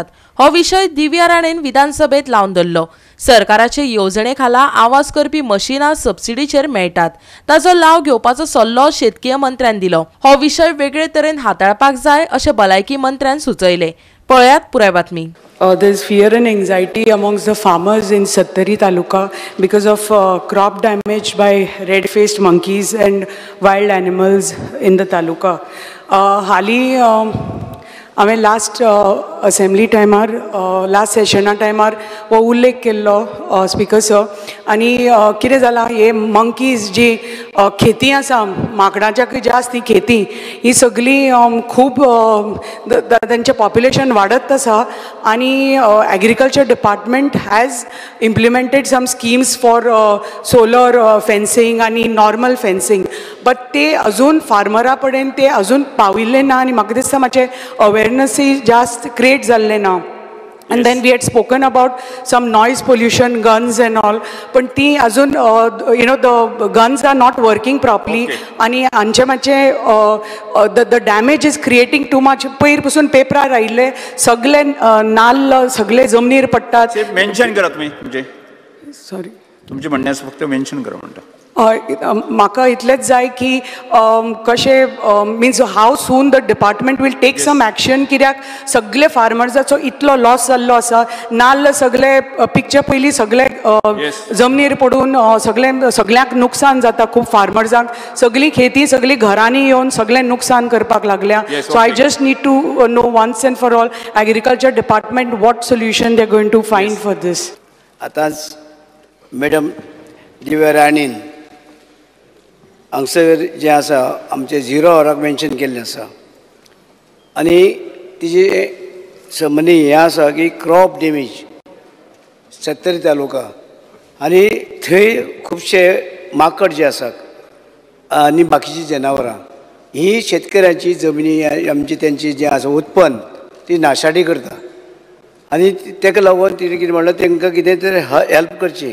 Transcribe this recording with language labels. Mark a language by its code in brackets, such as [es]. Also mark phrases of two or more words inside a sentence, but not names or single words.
[kok] हो विषय दिव्या राणेन विधानसभेत लावन धरलो। सरकाराचे येवजणे खाला आवाज करपी मशिनां सबसिडीचेर मेळटात, ताचो लाव घेवपाचो सल्लो शेतकीय मंत्र्यान दिलो। हो विषय वेगळे तरेन हाताळपाक जाय अशें भलायकी मंत्र्यान सुचयले। पळयात पुराय बातमी। [en] There's fear and anxiety amongst the farmers in Sattari Taluka because of crop damage by red-faced monkeys and wild animals in the taluka. [kok] Hali आम्ही [en] last assembly [kok] टायमार लास्ट सेशना टायमार हो उल्लेख केल्लो स्पीकर्सो आनी कितें जालां हे मंकीज जी खेती आसा माकडांच्या जी आसा ती खेती ही सगळी खूब तांचें पॉप्युलेशन वाडत आसा आनी [en] agriculture department has implemented some schemes for solar fencing [kok] आनी [en] normal fencing but [kok] ते अजून फार्मरा पर्यंत ते अजून पाविल्ले ना आनी म्हाका दिसता मातशें अवेरनेस जास्त क्रिएट जाल्ले ना. [en] And then we had spoken about some noise pollution, guns and all. But [kok] ती अजून [en] the guns are not working properly. [kok] आणि आमचे मातशे [en] the damage is creating too much. [kok] पयर पासून पेपरार आयिल्ले सगळे नाल्ल सगळे जमनीर पडटात. मेन्शन करा तुम्ही म्हणजे सॉरी तुमचे म्हणण्यास फक्त मेन्शन करा म्हणटा. म्हाका इतलेंच जाय की कशें [en] means how soon the department will take some action [kok] कित्याक सगळे फार्मर्साचो इतलो लॉस जाल्लो आसा नाल्ल सगळे पिकचे पयलीं सगळे जमनीर पडून सगळ्यांक नुकसान जाता खूब फार्मर्सांक सगळी खेती सगळी घरांनी येवन सगळें नुकसान करपाक लागल्या [en] so I just need to know once and for all agriculture department what solution they are going to find for this. [kok] आतांच मॅडम दिव्या राणीन हांगसर जे आसा आमचे 0 हॉराक मेन्शन केल्लें आसा आनी तिजे संबंदी हें आसा की [en] crop damage [kok] सत्तरी तालुका आनी थंय खुबशे माकड जे आसात आनी बाकीची जनावरां ही शेतकऱ्यांची जमनी आमची त्यांची जे आसा उत्पन्न ती नाशाडी करता आनी तेका लागून तिणें कितें म्हणलें तांकां कितें तरी हेल्प करची.